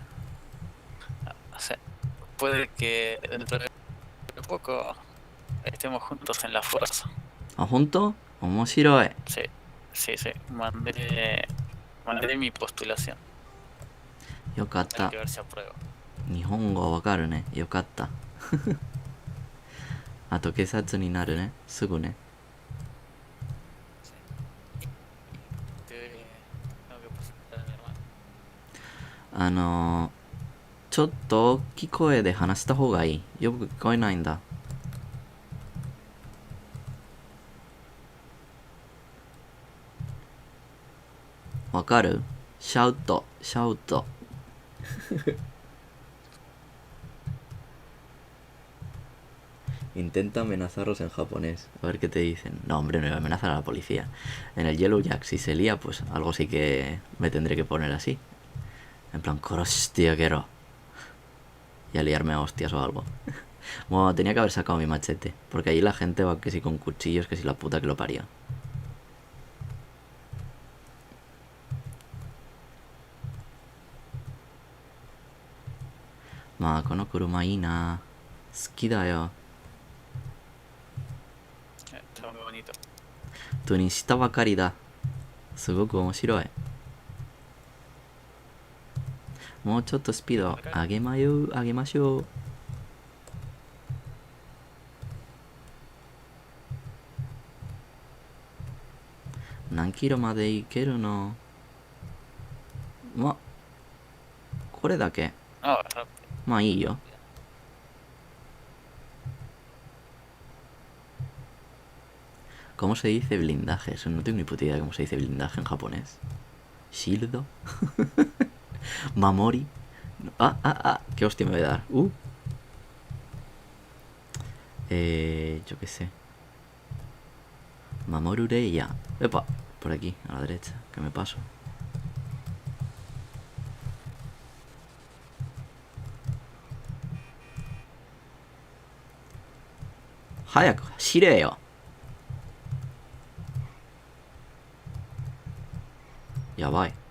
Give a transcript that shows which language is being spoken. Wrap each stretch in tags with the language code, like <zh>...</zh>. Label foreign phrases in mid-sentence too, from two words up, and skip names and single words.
<es>O sea, puede que dentro de poco estemos juntos en la fuerza.</es> <ja>あ、本当？面白い。</ja> <es>Sí, sí, sí. Mandaré mi postulación.</es> <ja>よかっ</ja> <es>Hay</es> <ja>た</ja> <es>que。ver si apruebo.</es> <ja>日本語わかるね。よかった。あと警察になるね。すぐね。</ja> <es>Tengo que presentar a mi hermano.</es> <ja>ちょっと大きい声で話した方がいい。よく聞こえないんだ。わかる？シャウト、シャウト。</ja> <es>Intenta amenazarlos en japonés, a ver qué te dicen. No, hombre, no voy a amenazar a la policía. En el Yellow Jack, si se lía, pues algo sí que me tendré que poner así. En plan, hostia, quiero. Y a liarme a hostias o algo. Bueno, tenía que haber sacado mi machete, porque allí la gente va que si con cuchillos, que si la puta que lo parió. Ma,</es> <ja>この車いいな。好きだよ。 Está muy bonito. 本当にしたばかりだ。すごく面白い。もうちょっとスピード上げましょう。何キロまで行けるの？これだけ。</ja> <es>Ah, rápido.</es> <ja>まあいいよ。</ja> <es>¿Cómo se dice blindaje? Eso no tengo ni puta idea de cómo se dice blindaje en japonés.</es> <ja>シールド？守り?</ja> <es>¿Qué hostia me voy a dar? Yo qué sé. Mamorureya. Epa, por aquí, a la derecha, que me paso.</es> <ja>早く、走れよ! Yabai.</ja>